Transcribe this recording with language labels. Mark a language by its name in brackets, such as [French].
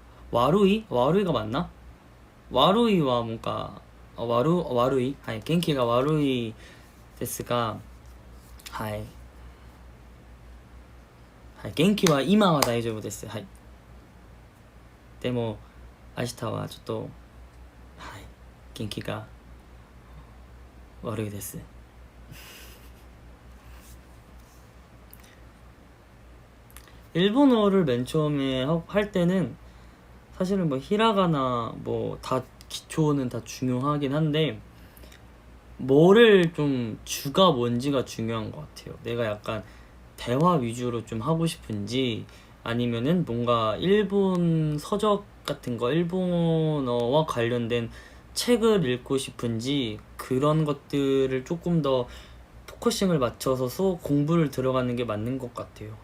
[Japanese] 와루이가 [Korean] 맞나? [Japanese] 와루이와 [Korean] 뭔가 [Japanese] 와루이, 하이, 겐키가 와루이 데스가, 하이,元気は今は大丈夫です。はい。でも明日はちょっと、はい、元気が悪いです。 [Korean] 일본어를 맨 처음에 할 때는 사실은 뭐 히라가나 뭐 다 기초는 다 중요하긴 한데, 뭐를 좀 주가 뭔지가 중요한 것 같아요. 내가 약간 대화 위주로 좀 하고 싶은지, 아니면은 뭔가 일본 서적 같은 거, 일본어와 관련된 책을 읽고 싶은지, 그런 것들을 조금 더 포커싱을 맞춰서 수업 공부를 들어가는 게 맞는 것 같아요.